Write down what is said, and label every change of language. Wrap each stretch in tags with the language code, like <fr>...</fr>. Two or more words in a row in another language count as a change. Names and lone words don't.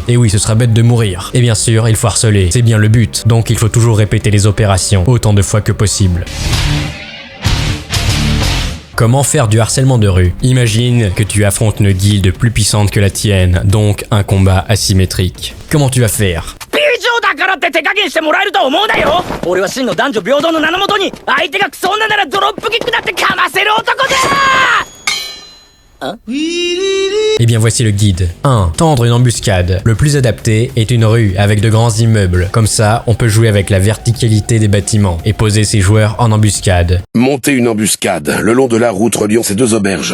<fr>Et oui, ce serait bête de mourir. Et bien sûr, il faut harceler, c'est bien le but, donc il faut toujours répéter les opérations, autant de fois que possible. Comment faire du harcèlement de rue? Imagine que tu affrontes une guilde plus puissante que la tienne, donc un combat asymétrique. Comment tu vas faire?</fr> <ja>だからって手加減してもらえると思うなよ。俺は真の男女平等の名のもとに相手がクソ女ならドロップキックだってかませる男だ。</ja> <fr>Eh bien voici le guide. 1. Tendre une embuscade. Le plus adapté est une rue avec de grands immeubles. Comme ça, on peut jouer avec la verticalité des bâtiments et poser ses joueurs en embuscade. Monter une embuscade le long de la route reliant ces 2 auberges.</fr>